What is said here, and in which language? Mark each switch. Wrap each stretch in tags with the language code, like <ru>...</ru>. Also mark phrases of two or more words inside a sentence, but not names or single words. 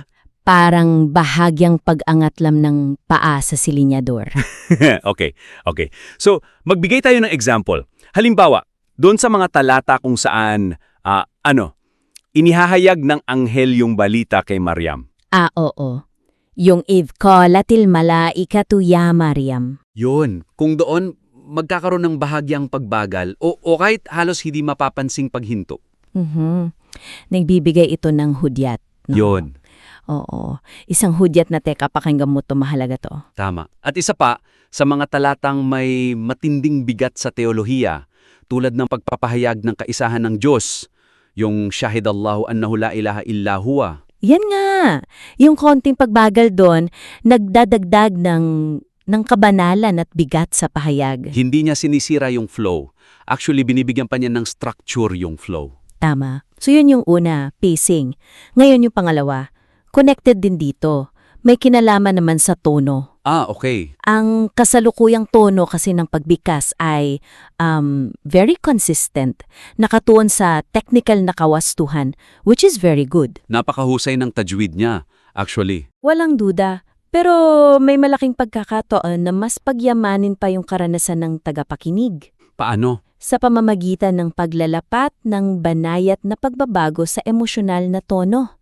<tl>Parang bahagyang pag-angat lang ng paa sa silinyador.</tl> <en>Okay.</en> <tl>So, magbigay tayo ng example. Halimbawa, doon sa mga talata kung saan, inihahayag ng anghel yung balita kay Maryam. Oo. Yung</tl> <ar>idh qalatil malaikatu ya Maryam.</ar> <tl>Yun, kung doon magkakaroon ng bahagyang pagbagal o kahit halos hindi mapapansing paghinto. Nagbibigay ito ng hudyat. No? Yun. Oo. Isang hudyat na teka, pakinggan mo to, mahalaga to. Tama. At isa pa, sa mga talatang may matinding bigat sa teolohiya, tulad ng pagpapahayag ng kaisahan ng Diyos, yung</tl> <ar>Shahidallahu annahu la ilaha illa huwa.</ar> <tl>Yan nga. Yung konting pagbagal doon, nagdadagdag ng kabanalan at bigat sa pahayag. Hindi niya sinisira yung flow. Actually, binibigyan pa niya ng structure yung flow. Tama. So yun yung una, pacing. Ngayon yung pangalawa, connected din dito. May kinalaman naman sa tono.</tl> <en>Okay.</en> <tl>Ang kasalukuyang tono kasi ng pagbigkas ay</tl> <en>very consistent.</en> <tl>Nakatuon sa technical na kawastuhan,</tl> <en>which is very good.</en> <tl>Napakahusay ng tajwid niya, actually. Walang duda. Pero may malaking pagkakataon na mas pagyamanin pa yung karanasan ng tagapakinig. Paano? Sa pamamagitan ng paglalapat ng banayat na pagbabago sa emosyonal na tono.</tl>